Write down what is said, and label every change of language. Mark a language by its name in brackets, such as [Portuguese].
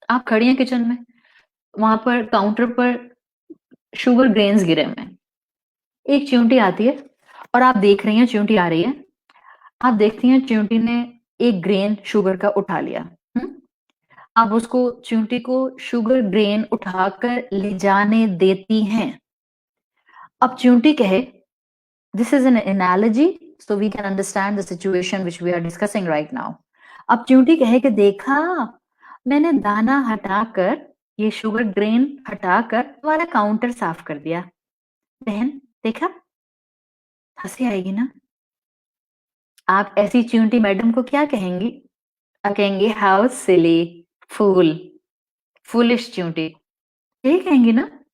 [Urdu] آپ کھڑی ہیں کچن میں، وہاں پر کاؤنٹر پر شوگر گرینز گرے ہوئے ہیں، ایک چونٹی آتی ہے اور آپ دیکھ رہی ہیں چونٹی آ رہی ہے، آپ دیکھتی ہیں چونٹی نے ایک گرین شوگر کا اٹھا لیا. آپ اس کو چونٹی کو شوگر گرین اٹھا کر لے جانے دیتی ہیں. اب چونٹی کہے [English] this is an analogy so we can understand the situation which we are discussing right now. [Urdu] اب چونٹی کہے کہ دیکھا میں نے دانہ ہٹا کر، یہ شوگر گرین ہٹا کر تمہارا کاؤنٹر صاف کر دیا. بہن دیکھا، ہنسی آئے گی نا. آپ ایسی چونٹی میڈم کو کیا کہیں گی؟ آپ کہیں گے [English] how silly, fool, foolish [Urdu] چونٹی، یہ کہیں گی نا.